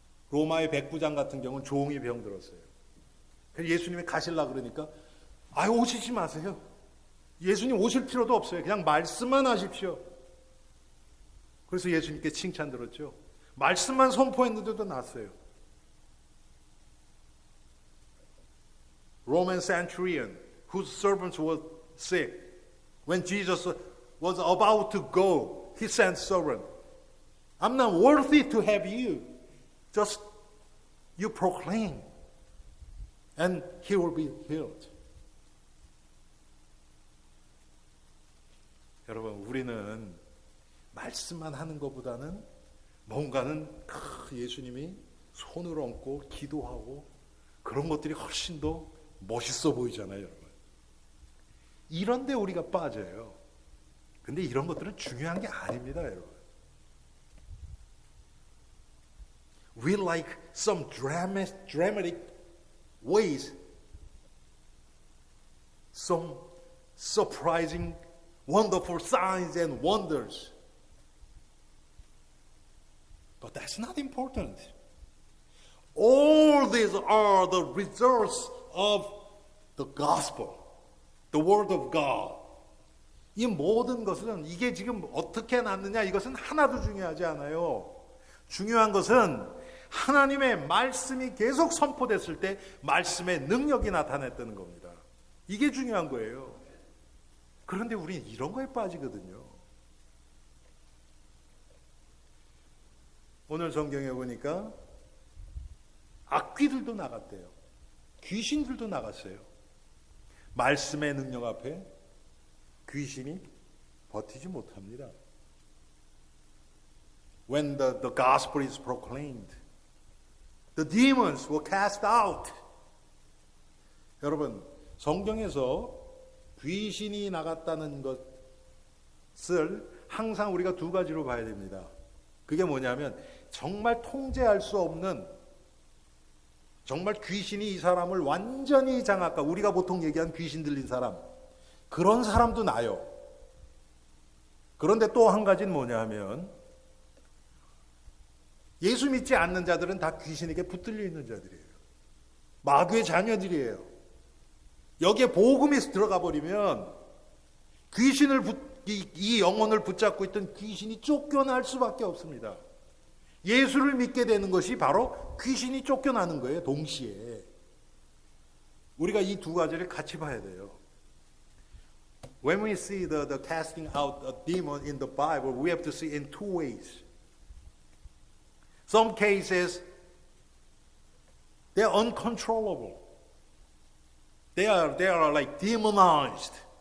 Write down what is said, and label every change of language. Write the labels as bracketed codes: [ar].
[ko] 로마의 백부장 같은 경우는 종이 병들었어요. 그래서 예수님이 가실라 그러니까 오시지 마세요. 예수님 오실 필요도 없어요. 그냥 말씀만 하십시오. 그래서 예수님께 칭찬 들었죠. 말씀만 선포했는데도 낫어요. [en] Roman centurion whose servants were sick. When Jesus was about to go, he sent servant. I'm not worthy to have you. Just you proclaim and he will be healed. [ko] 여러분, 우리는 말씀만 하는 것보다는 뭔가는 예수님이 손을 얹고 기도하고 그런 것들이 훨씬 더 멋있어 보이잖아요, 여러분. 이런데 우리가 빠져요. 근데 이런 것들은 중요한 게 아닙니다, 여러분. [en] We like some dramatic ways, some surprising, wonderful signs and wonders. But that's not important. All these are the results of the gospel, the word of God. [ko] 이 모든 것은 이게 지금 어떻게 났느냐 이것은 하나도 중요하지 않아요. 중요한 것은 하나님의 말씀이 계속 선포됐을 때 말씀의 능력이 나타났다는 겁니다. 이게 중요한 거예요. 그런데 우리는 이런 거에 빠지거든요. 오늘 성경에 보니까 악귀들도 나갔대요. 귀신들도 나갔어요. 말씀의 능력 앞에 귀신이 버티지 못합니다. [en] When the gospel is proclaimed, the demons were cast out. [ko] 여러분, 성경에서 귀신이 나갔다는 것을 항상 우리가 두 가지로 봐야 됩니다. 그게 뭐냐면 정말 통제할 수 없는, 정말 귀신이 이 사람을 완전히 장악하고, 우리가 보통 얘기한 귀신 들린 사람, 그런 사람도 나요. 그런데 또 한 가지는 뭐냐 하면 예수 믿지 않는 자들은 다 귀신에게 붙들려 있는 자들이에요. 마귀의 자녀들이에요. 여기에 복음이 들어가 버리면 이 영혼을 붙잡고 있던 귀신이 쫓겨날 수밖에 없습니다. 예수를 믿게 되는 것이 바로 귀신이 쫓겨나는 거예요. 동시에. 우리가 이 두 가지를 같이 봐야 돼요. [en] When we see the casting out a demon in the Bible, we have to see in two ways. Some cases, they are uncontrollable. They are like demonized.